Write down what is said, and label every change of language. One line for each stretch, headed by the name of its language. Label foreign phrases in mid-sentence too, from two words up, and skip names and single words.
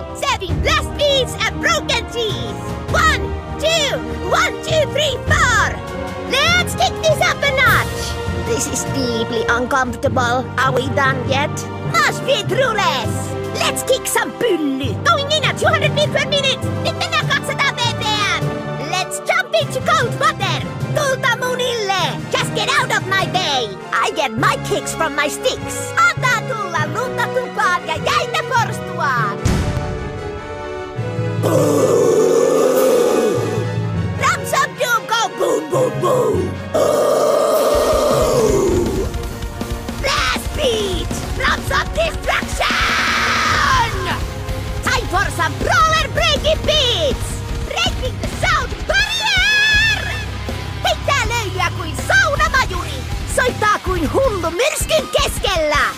English: Serving blast beats and broken teeth. 1, 2, 1, 2, 3, 4. Let's kick this up a notch. This is deeply uncomfortable. Are we done yet? Must be through less. Let's kick some pylly. Going in at 200 beats per minute.
Finnish: Nyt mennään 200 ppm.
English: Let's jump into cold water.
Finnish: Tulta munille.
English: Just get out of my way. I get my kicks from my sticks.
Finnish: Antaa tulla lunta tupaan ja jäitä porstuaan.
English: Drums of doom go boom boom boom. Blast beat. Drums of destruction. Time for some brawler breaking beats. Breaking the sound barrier.
Finnish: Heittää löijyä kuin saunamajuri. Soittaa kuin hullu myrskyn keskellä.